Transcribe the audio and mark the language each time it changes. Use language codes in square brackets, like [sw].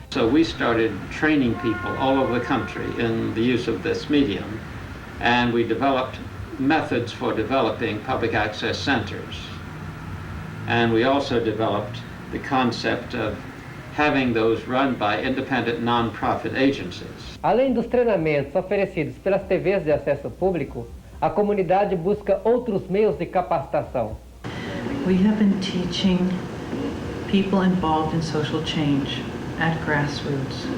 [en] So we started training people all over the country in the use of this medium, and we developed methods for developing public access centers. And we also developed the concept of having those run by independent non-profit agencies. [pt] Além dos treinamentos oferecidos pelas TVs de acesso público, a comunidade busca outros meios de capacitação. [en] We have been teaching people involved in social change at grassroots.